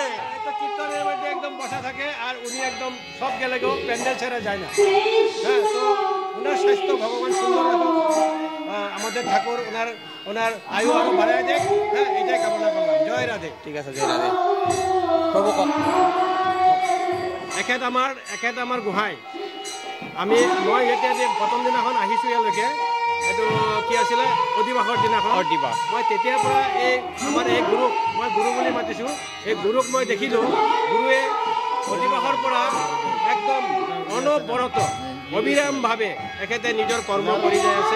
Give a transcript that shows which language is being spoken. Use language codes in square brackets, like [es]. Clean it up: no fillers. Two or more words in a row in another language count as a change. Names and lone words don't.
[bn] এই তো কীর্তনের মধ্যে একদম বসা থাকে, আর উনি একদম সব গেলে গেও প্যান্ডেল ছেড়ে যায় না। হ্যাঁ, তো ওনার স্বাস্থ্য ভগবান সুন্দর রাখুন। আমাদের ঠাকুর ওনার আয়ু আরো বাড়ায় দেয়। হ্যাঁ, এটাই কামনা করলাম। জয় রাধে। ঠিক আছে, জয় রাধে। [as] প্রভু এখেত আমাৰ গোহাঁই। মই এতিয়া প্ৰথম দিনাখন আহিছোঁ ইয়ালৈকে, এইটো কি আছিলে অধিবাসৰ দিনাখন। মই তেতিয়াৰ পৰা আমাৰ এই গুৰুক মই গুৰু বুলি মাতিছোঁ। এই গুৰুক মই দেখিলোঁ, গুৰুৱে অধিবাসৰ পৰা একদম অনবৰত অবিৰামভাৱে এখেতে নিজৰ কৰ্ম কৰি যাই আছে।